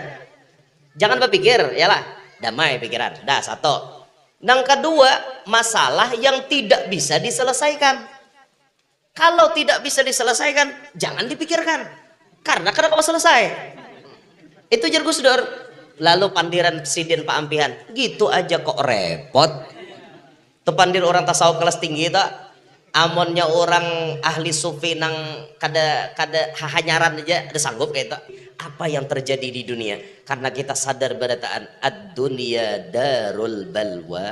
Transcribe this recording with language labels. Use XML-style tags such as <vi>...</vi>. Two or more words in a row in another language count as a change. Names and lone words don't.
<id>Jangan berpikir, yalah, damai pikiran. Dah, satu. Yang kedua, masalah yang tidak bisa diselesaikan. Kalau tidak bisa diselesaikan, jangan dipikirkan. Karena kenapa selesai? Itu jar Gus Dur. Lalu pandiran Sidin Pak Ampihan, gitu aja kok repot. Itu pandir orang tasawuf kelas tinggi tak? Amonnya orang ahli sufi nang</id> <bjn>kada hahanyaran aja ada sanggup</bjn> <id>kayak itu. Apa yang terjadi di dunia? Karena kita sadar berataan</id> <ar>ad-dunya darul balwa.</ar>